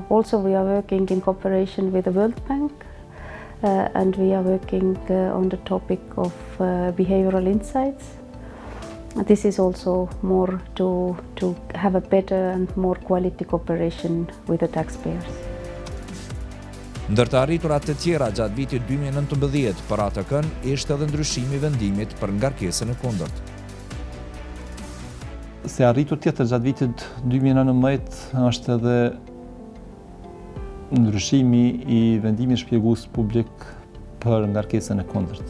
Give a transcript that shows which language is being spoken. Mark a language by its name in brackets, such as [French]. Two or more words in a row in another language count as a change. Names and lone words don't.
[English] Also, we are working in cooperation with the World Bank, and we are working on the topic of behavioral insights. This is also more to have a better and more quality cooperation with the taxpayers. [Albanian] Ndër të arriturat të tjera gjatë vitit 2019 për ATK-n ishte edhe ndryshimi i vendimit për ngarkesën e kundërt. Se arritur tjetër gjatë vitit 2019 është edhe ndryshimi i vendimit shpjegues publik për ngarkesën e kundërt.